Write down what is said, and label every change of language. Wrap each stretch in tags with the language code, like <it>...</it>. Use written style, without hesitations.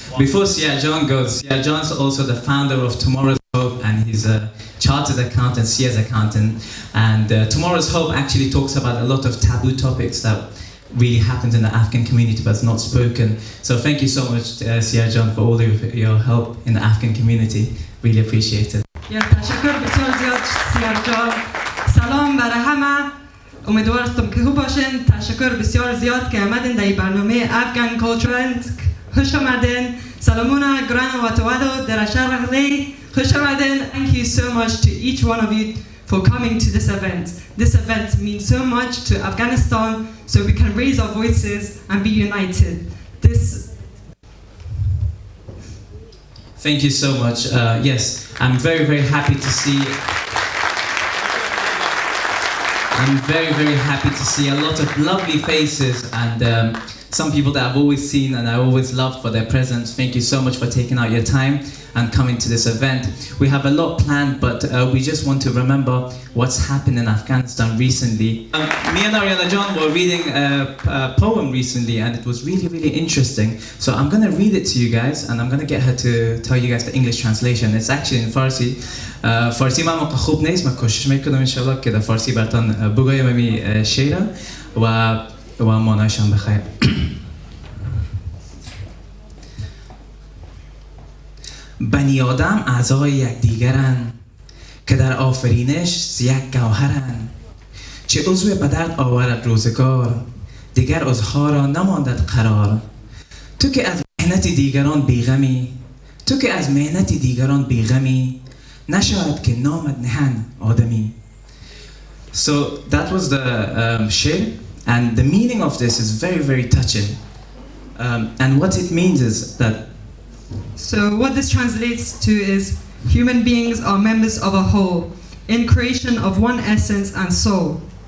<en>Before Sear John goes, Sear John's also the founder of Tomorrow's Hope, and he's a chartered accountant, Sears Accountant. And Tomorrow's Hope actually talks about a lot of taboo topics that really happens in the Afghan community but it's not spoken. So thank you so much, Sear John, for all of your help in the Afghan community. Really appreciate it.</en> <fa>تشکر بسیار زیاد سیار جان. سلام برای همه. امیدوارم که خوب باشین. تشکر بسیار زیاد که آمدین در برنامه Afghan Cultural Event. خوش آمدین. سلامونا گران و توادو در شهر لی. خوش آمدین.</fa> <en>Thank you so much to each one of you for coming to this event. This event means so much to Afghanistan, so we can raise our voices and be united. Thank you so much. Yes, I'm very, very happy to see. I'm very, very happy to see a lot of lovely faces and some people that I've always seen and I always loved for their presence. Thank you so much for taking out your time and coming to this event. We have a lot planned, but we just want to remember what's happened in Afghanistan recently. Me and Ariana John were reading a poem recently and it was really, really interesting. So I'm going to read it to you guys and I'm going to get her to tell you guys the English translation. It's actually in Farsi.</en> <fa>فارسی من خوب نیست، من کوشش میکنم انشالله که در فارسی براتون بگویم این شعر و معنایشان بخیر. بنی آدم اعضای یکدیگرند که در آفرینش یک گوهرند. چه عضو به درد آورد روزگار، دیگر عضوها را نماندد قرار. تو که از مهنت دیگران بیغمی، تو که از مهنت دیگران بیغمی، نشاید که نامت نهن آدمی.</fa> <en>So that was the shir, and the meaning of this is very, very touching. And what it means is that So what this translates to is human beings are members of a whole, in creation of one essence and soul.</en>